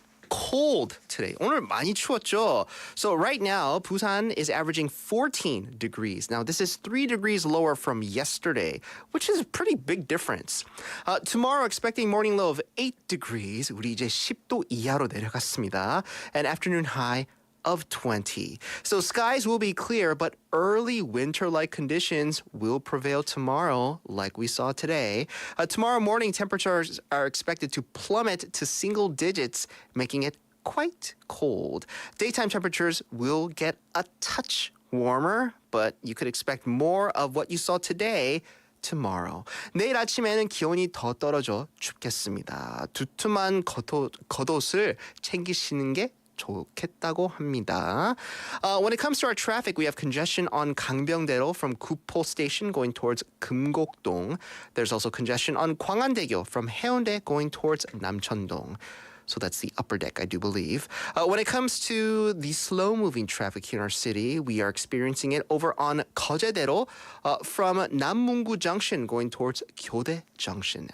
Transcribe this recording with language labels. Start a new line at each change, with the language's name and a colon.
English: Cold today.
Korean: 오늘 많이 추웠죠?
English: So right now, Busan is averaging 14 degrees. Now, this is 3 degrees lower from yesterday, which is a pretty big difference. Tomorrow, expecting morning low of 8 degrees.
Korean: 우리 이제 10도 이하로 내려갔습니다.
English: And afternoon high of 20. So skies will be clear, but early winter-like conditions will prevail tomorrow, like we saw today. Tomorrow morning, temperatures are expected to plummet to single digits, making it quite cold. Daytime temperatures will get a touch warmer, but you could expect more of what you saw today tomorrow.
Korean: 내일 아침에는 기온이 더 떨어져 춥겠습니다. 두툼한 겉옷을 챙기시는 게 좋겠다고 합니다.
English: When it comes to our traffic, we have congestion on 강병대로 from Gupo Station going towards 금곡동. There's also congestion on 광안대교 from 해운대 going towards 남천동. So that's the upper deck, I do believe. When it comes to the slow-moving traffic here in our city, we are experiencing it over on 거제대로 from 남문구 Junction going towards 교대 Junction.